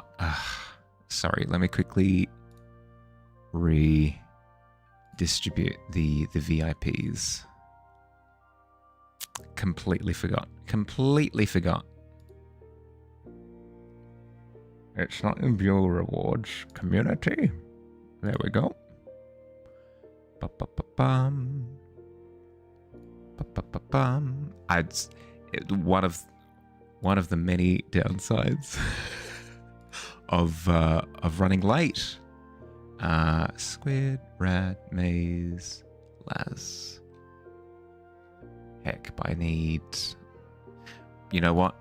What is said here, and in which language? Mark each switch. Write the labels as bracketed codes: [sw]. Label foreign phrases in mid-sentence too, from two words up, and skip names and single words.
[en] Sorry, let me quickly redistribute the VIPs. Completely forgot. Completely forgot. It's not in viewer rewards. Community. There we go. Ba-ba-ba-bum. Ba-ba-ba-bum. One of the many downsides of running late. Squid, rat, maze, Laz. Heck, I need... You know what?